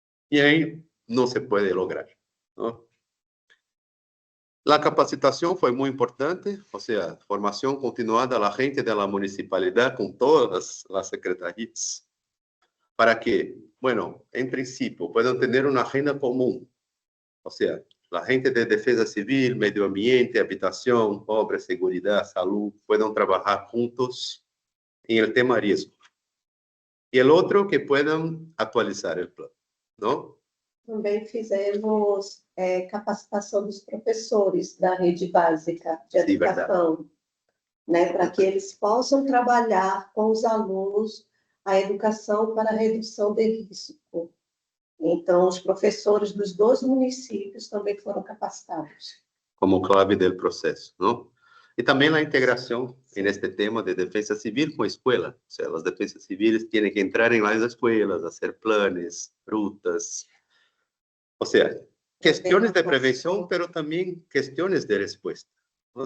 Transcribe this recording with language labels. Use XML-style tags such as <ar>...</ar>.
<es>Y ahí no se puede lograr, ¿no? La capacitación fue muy importante, o sea, formación continuada a la gente de la municipalidad con todas las secretarías, para que, bueno, en principio puedan tener una agenda común, o sea, la gente de defensa civil, medio ambiente, habitación, obras, seguridad, salud, puedan trabajar juntos en el tema riesgo. Y el otro, que puedan actualizar el plan, ¿no?</es> <pt>Também fizemos capacitação dos professores da rede básica de Sim, educação, né, para que eles possam trabalhar com os alunos a educação para a redução de risco. Então, os professores dos 2 municípios também foram capacitados.</pt> <es>Como clave del proceso, ¿no? Y también la integración en este tema de defensa civil con escuela. O sea, las defensas civiles tienen que entrar en las escuelas, hacer planes, rutas. O sea, cuestiones de prevención, pero también cuestiones de respuesta. ¿No?</es>